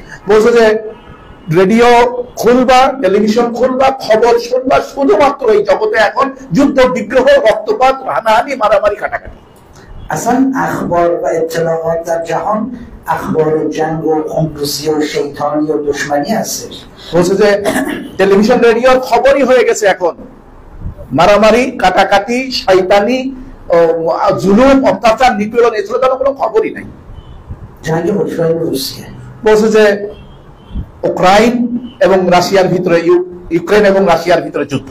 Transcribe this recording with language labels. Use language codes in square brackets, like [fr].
[bn] বলছে যে radio খুলবা, television খুলবা, খবর শুনবা, শুধুমাত্র এই জগতে এখন যুদ্ধ, বিগ্রহ, রক্তপাত, হানাহানি, মারামারি, কাটাকাটি। [fa] اصلا اخبار و اطلاعات در جهان اخبار جنگ و خونریزی و شیطانی و دشمنی هستش. [bn] বলছে যে টেলিভিশন রেডিওর খবরই হয়ে গেছে এখন মারামারি, কাটাকাটি, শয়তানি, জুলুম, অত্যাচার, নিপীড়ন, এছাড়া তার কোনো খবরই নাই। [fa] جنگ اوکراین و روسیه [bn] বলছে যে ইউক্রেন এবং রাশিয়ার ভিতরে ইউক্রেন এবং রাশিয়ার ভিতরে যুদ্ধ,